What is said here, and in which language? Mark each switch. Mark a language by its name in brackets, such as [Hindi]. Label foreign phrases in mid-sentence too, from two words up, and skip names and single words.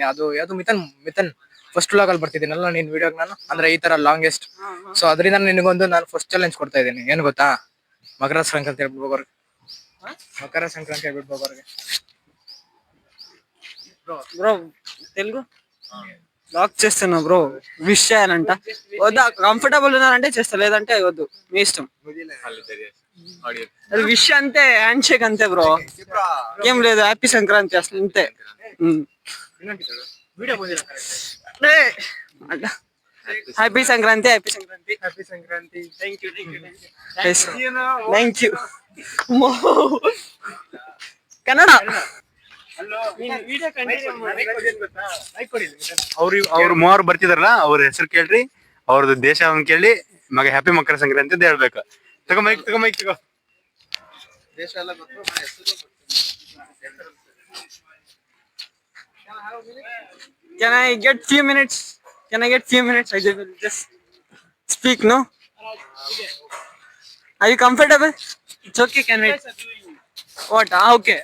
[Kannada] ಅದು ಯಾವ್ದು ಮಿಥನ್ [English] first vlog [Kannada] ಅಲ್ಲಿ ಬರ್ತಿದ್ದೀನಲ್ಲ ನಿನ್ ವಿಡಿಯೋಗ್ ನಾನು, ಅಂದ್ರೆ ಈ ತರ ಲಾಂಗೆಸ್ಟ್. ಸೊ ಅದರಿಂದ ನಿನಗೊಂದು ನಾನು [English] first challenge [Kannada] ಕೊಡ್ತಾ ಇದ್ದೀನಿ. ಏನ್ ಗೊತ್ತಾ, ಮಕರ ಸಂಕ್ರಾಂತಿ ಹೇಳ್ಬಿಡ್ಬೋರ್ಗೆ, ಮಕರ ಸಂಕ್ರಾಂತಿ ಹೇಳ್ಬಿಡ್ಬೋರ್ಗೆ. [Telugu] బ్రో తెలుగు లాక్ చేస్తున్నా బ్రో. విష్ చేయాలంట వద్దా? కంఫర్టబుల్ ఉన్నారంటే చేస్తా, లేదంటే వద్దు, మీ ఇష్టం. అది విష్ అంతే, [English] hand shake [Telugu] అంతే బ్రో, ఏం లేదు. హ్యాపీ సంక్రాంతి అసలు అంతే. హ్యాపీ సంక్రాంతి, హ్యాపీ సంక్రాంతి, హ్యాపీ సంక్రాంతి. [English] thank you, thank you. [Kannada] ಕನ್ನಡ ಅವ್ರು ಮೂವರು ಬರ್ತಿದಾರಲ್ಲ, ಅವ್ರ ಹೆಸರು ಕೇಳ್ರಿ, ಅವ್ರದ್ದು ದೇಶ ಕೇಳಿ, ಮಗ ಹ್ಯಾಪಿ ಮಕರ ಸಂಕ್ರಾಂತಿ ಅಂತ ಹೇಳ್ಬೇಕು. ತಗೋ ಮೈಕ್ ತಗೋ. ದೇಶ ಎಲ್ಲ ಗೊತ್ತು, [English] Can I get few minutes? I will just speak, no? Are you comfortable? It's okay, can I? What? Okay.